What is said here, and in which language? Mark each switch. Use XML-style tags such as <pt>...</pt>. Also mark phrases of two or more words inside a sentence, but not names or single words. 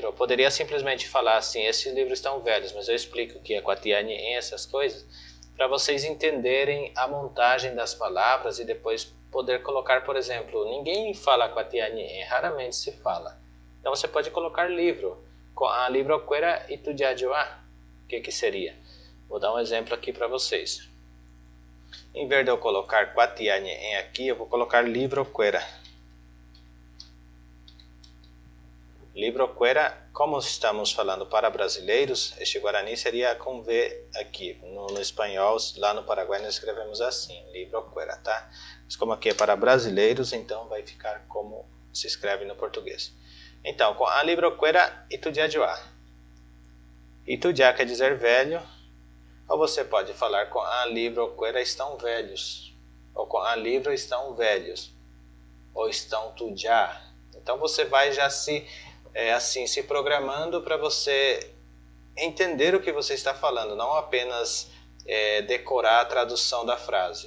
<pt>Eu poderia simplesmente falar assim: esses livros estão velhos, mas eu explico o que é Quatiañe'ẽ, essas coisas, para vocês entenderem a montagem das palavras e depois poder colocar, por exemplo, ninguém fala Quatiañe'ẽ, raramente se fala. Então você pode colocar livro, a</pt> <gn>livroquera itujá joa.</gn> <pt>O que seria? Vou dar um exemplo aqui para vocês. Em vez de eu colocar Quatiañe'ẽ aqui, eu vou colocar livroquera. Livroquera, como estamos falando para brasileiros, este Guarani seria com V aqui. No espanhol, lá no Paraguai, nós escrevemos assim, livroquera, tá? Mas como aqui é para brasileiros, então vai ficar como se escreve no português. Então,</pt> <gn>com a livroquera itujá joa.</gn> <pt>Itujá quer dizer velho. Ou você pode falar com a livroquera estão velhos, ou com a livro estão velhos, ou estão tujá. Então você vai já se programando para você entender o que você está falando, não apenas decorar a tradução da frase.</pt>